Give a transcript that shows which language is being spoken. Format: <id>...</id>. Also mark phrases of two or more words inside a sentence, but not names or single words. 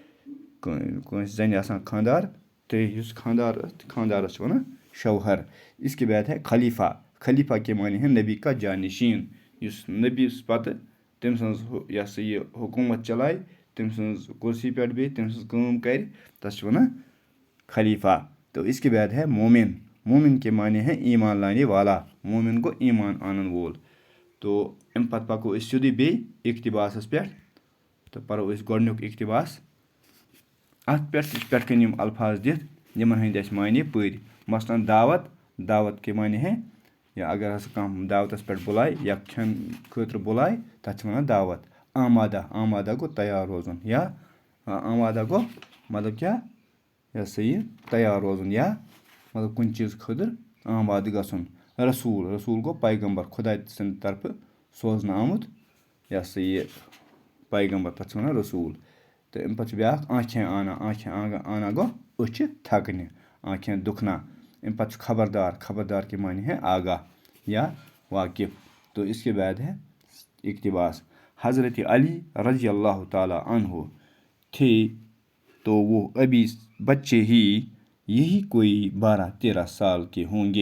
<ks>कंस जन आसान खानदार, तो युस खानदार खानदारस वन शवहर।</ks> <hi>इसके बाद है खलीफा, खलीफा के माने हैं नबी का जानशीन,</hi> <ks>युस नबी पत तम सज ये हुकूमत चलाए, तम सज कुर्सी पे बे, तम सज काम कर, तस वन खलीफा।</ks> <hi>तो इसके बाद है मोमिन, मोमिन के माने हैं ईमान लाने वाला, मोमिन</hi> <ks>को ईमान आनन वोल। तो अम पत पको सीधे बे इक्तिबास पे। तो परो गोडनुक इक्तिबास अत पे कन अल्फाज दित यमन हंद अस माने पर।</ks> <hi>मसलन दावत, दावत के माने हैं या अगर</hi> <ks>हस कह दावत पे बुलाए या खन खतर बुलाए तथ वन दावत। आमादा, आमादा गो तैयार रोजन या आमादा गो मतलब क्या या सही तैयार रोजन या मतलब कुन चीज़ खतर आमाद गसन। रसूल, रसूल गो पैगंबर, खुदा सिंद तरफ सोजन आमुत या सही पैगंबर, तथ वन रसूल। तो अम पे ब्याक</ks> <hi>आँखें आना, आँखें आना</hi> <ks>गो उछ थकने,</ks> <hi>आँखें दुखना।</hi> <ks>अम पे</ks> <hi>खबरदार, खबरदार के माने हैं आगाह या वाकिफ। तो इसके बाद है इक्तिबास। हज़रत अली रज़ी अल्लाह ताला अन्हु थे तो वो अभी बच्चे ही, यही कोई 12-13 साल के होंगे।</hi>